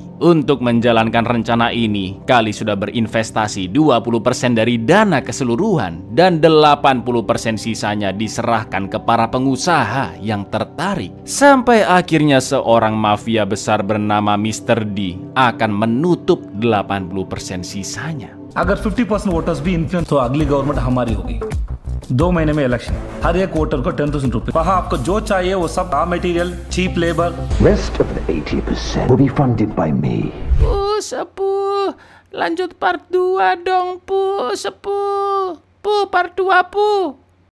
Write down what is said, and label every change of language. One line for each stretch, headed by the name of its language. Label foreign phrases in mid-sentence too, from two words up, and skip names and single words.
Indonesian: Untuk menjalankan rencana ini, Kali sudah berinvestasi 20% dari dana keseluruhan dan 80% sisanya diserahkan ke para pengusaha yang tertarik. Sampai akhirnya seorang mafia besar bernama Mr. D akan menutup 80% sisanya.
Hindi: अगर 50% वोटर्स भी इन्फ्लुएंस तो अगली गवर्नमेंट हमारी होगी। 2 महीने में इलेक्शन, हर एक वोटर को 10,000 रुपए। वहाँ आपको जो चाहिए वो सब,
English: raw material, cheap labour. Rest of the 80% will be funded by me.
Indonesian: Sepuh, lanjut part 2 dong, Sepuh. Part 2,